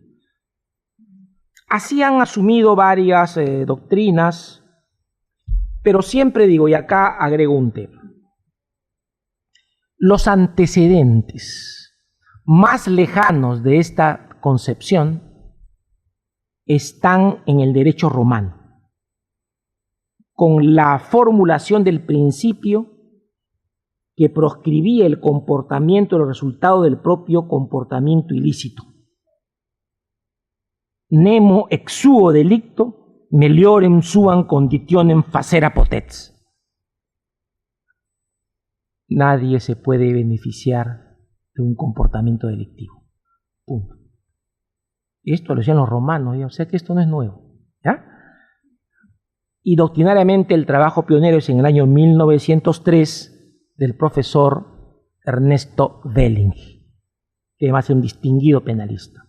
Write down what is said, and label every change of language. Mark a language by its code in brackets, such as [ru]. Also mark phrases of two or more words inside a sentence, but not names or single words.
[es] Así han asumido varias doctrinas, pero siempre digo, y acá agrego un tema, los antecedentes más lejanos de esta concepción están en el derecho romano, con la formulación del principio que proscribía el comportamiento, el resultado del propio comportamiento ilícito. [la] Nemo exuo delicto meliorem suam conditionem facere potens. [es] Nadie se puede beneficiar de un comportamiento delictivo. Punto. Y esto lo decían los romanos, ¿ya? O sea que esto no es nuevo, ¿ya? Y doctrinariamente el trabajo pionero es en el año 1903 del profesor Ernesto Welling, que además es un distinguido penalista.